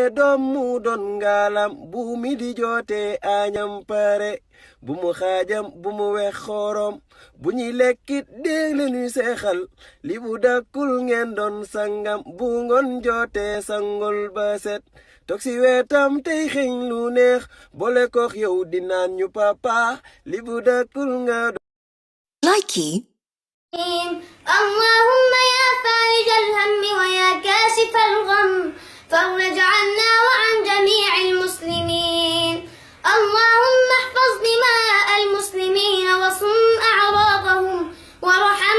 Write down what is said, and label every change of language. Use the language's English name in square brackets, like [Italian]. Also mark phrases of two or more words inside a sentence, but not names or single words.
[Wolof] doom mu doon ngalam bu mi di joote añam pare bu mu xaajam bu mu wex xorom bu ñuy lekkit dégg leñuy seexal li bu dakkul ngeen doon sangam bu ngoon joote sangol ba set toog si wetam tey xeeñ lu neex boole kox yow di naan ñu papa li bu dakkul nga Likey. [Arabic] اللهم يا فارج الهم ويا كاشف الغم فرج عنا وعن جميع المسلمين اللهم احفظ دماء المسلمين وصن أعراضهم وارحم